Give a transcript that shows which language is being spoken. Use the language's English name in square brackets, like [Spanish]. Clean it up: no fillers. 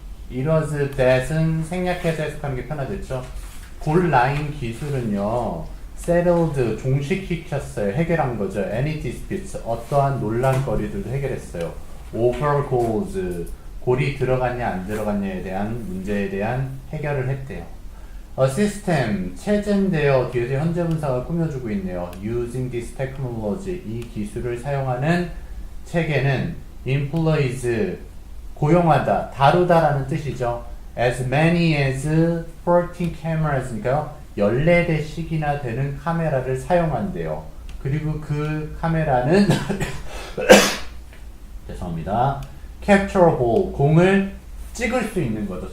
[Korean] It was that은 생략해서 해석하는 게 편하겠죠. 골 라인 기술은요, settled, 종식시켰어요. 해결한 거죠. [English] Any disputes, [Korean] 어떠한 논란거리들도 해결했어요. [English] over goals, [Korean] 골이 들어갔냐 안 들어갔냐에 대한 문제에 대한 해결을 했대요. [English] A system, [Korean] 체제인데요. 뒤에서 현재 분사가 꾸며주고 있네요. [English] Using this technology, [Korean] 이 기술을 사용하는 체계는 employs, 고용하다, 다루다라는 뜻이죠. [English] As many as 14 cameras니까요. [Korean] 14대씩이나 되는 카메라를 사용한대요. 그리고 그 카메라는 죄송합니다. [English] capture ball, [Korean] 공을 찍을 수 있는 거죠.